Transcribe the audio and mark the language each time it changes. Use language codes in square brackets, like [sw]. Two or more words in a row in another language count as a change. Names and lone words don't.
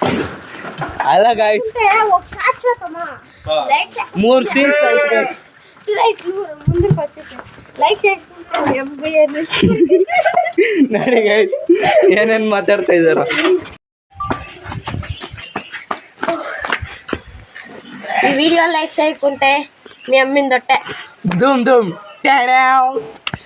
[kn] ಅಲ್ಲ ಗೈಸ್ 3 ಸೀನ್ ನೋಡಿ ಗೈಸ್ ಏನೇನ್ ಮಾತಾಡ್ತಾ ಇದಾರ [te] ఈ వీడియో లైక్ చేయకుంటే మీ అమ్మిందొట్టే ధూమ్ ధూమ్